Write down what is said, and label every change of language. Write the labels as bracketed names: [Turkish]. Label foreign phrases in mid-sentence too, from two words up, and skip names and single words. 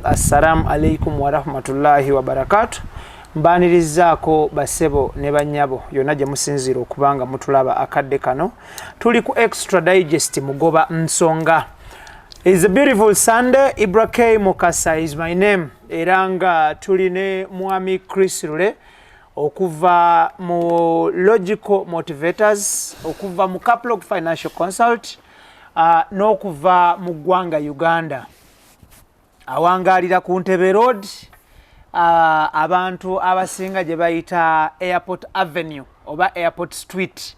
[Arabic] السلام عليكم ورحمة الله وبركاته. [Ganda] Mbanirizaako basebo ne banyabo yonna gye musinziira okubanga mutulaba akadde kano. Tuli ku Extra Digest mugoba nsonga. [English] It's a beautiful Sunday. IBRAH Mukasa is my name. [Ganda] Era nga tuli ne mwami Chris Lule okuva mu Logical Motivators, okuva mu Caplog Financial Consult, n'okuva mu ggwanga Uganda. Awangalira ku Ntebe Road, abantu abasinga gye bayita Airport Avenue oba Airport Street.